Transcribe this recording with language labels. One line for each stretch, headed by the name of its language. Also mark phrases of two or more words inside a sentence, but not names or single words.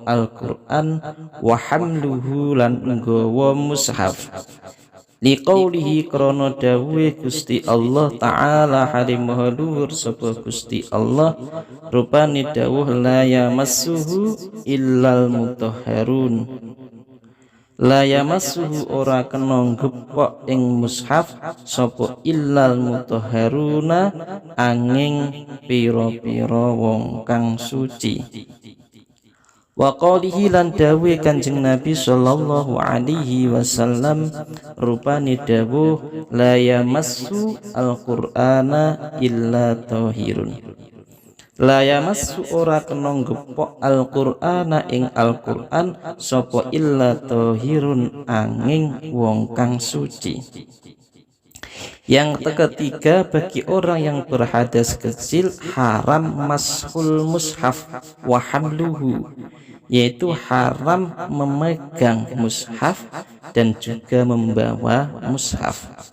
Arabic: القرآن وحمله
Javanese: lan nggawa mushaf liqaulihi krana dawuhe Gusti Allah taala halim maha luhur sapa Gusti Allah rupane dawuh
Arabic: لا يمسه إلا المطهرون لا يمسه
Javanese: ora kena ngepok ing mushaf sapa
Arabic: إلا المطهرون
Javanese: angin pira-pira wong kang suci.
Arabic: وقوله
Javanese: lan dawuh Kanjeng Nabi
Arabic: صلى الله عليه وسلم
Javanese: rupane dawuh
Arabic: لا يمس القرآن إلا طاهر. لا يمس
Javanese: ora kena ngepok Al-Qur'ana ing Al-Qur'an sapa
Arabic: إلا طاهر
Javanese: angin wong kang suci.
Indonesian: Yang ketiga, bagi orang yang berhadas kecil haram mashul mushaf
Arabic: وحمله,
Indonesian: yaitu haram memegang mushaf dan juga membawa mushaf.